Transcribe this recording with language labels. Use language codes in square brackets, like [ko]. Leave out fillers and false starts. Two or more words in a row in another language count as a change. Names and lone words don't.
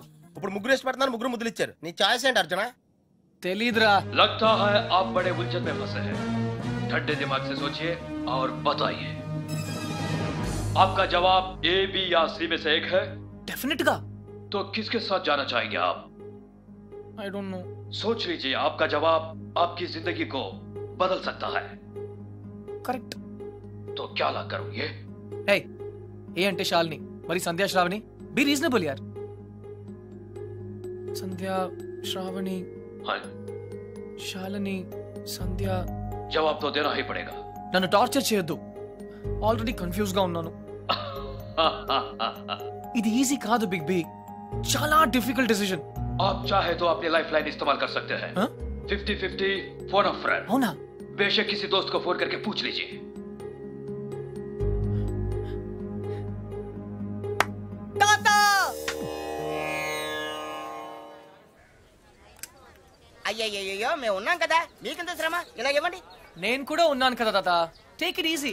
[te] ఇప్పుడు ముగ్గురు వేసి పెడుతున్నారు, ముగ్గురు ముద్దులు ఇచ్చారు. నీ ఛాయిస్ ఏంటి అర్జున? తెలీదురా. [hi] लगता है आप बड़े उलझन में फंसे हैं. ठंडे दिमाग से सोचिए और बताइए. आपका जवाब ए, बी या सी में से एक है. [te] డెఫినెట్ గా. [hi] तो किसके साथ जाना चाहेंगे आप? [en] I don't know. [hi] सोच लीजिए, आपका जवाब आपकी जिंदगी को बदल सकता है. करेक्ट. तो क्या ला करोगे? [te] Hey, ఏ అంటే శాలిని, మరి సంధ్యా శ్రావణి. [en] be reasonable [te] యార్. సంధ్యా శ్రావణి, శాలిని, సంధ్య. [hi] जवाब तो देना ही पड़ेगा. [te] నన్ను టార్చర్ చేయొద్దు. [en] already confuse [te] గా ఉన్నాను. ఇది ఈజీ కాదు బిగ్ బి. చాలా [en] difficult decision. [hi] आप चाहे तो अपनी [en] life line [hi] इस्तेमाल कर सकते हैं. [en] 50-50 phone a friend. [te] అవునా? [hi] बेशक किसी दोस्त को फोन करके पूछ लीजिए. [te] అయ్యయ్యో మేము ఉన్నాం కదా, మీకెంత శ్రమ, ఇలా ఇవ్వండి. నేను కూడా ఉన్నాను కదా తాత. [en] take it easy.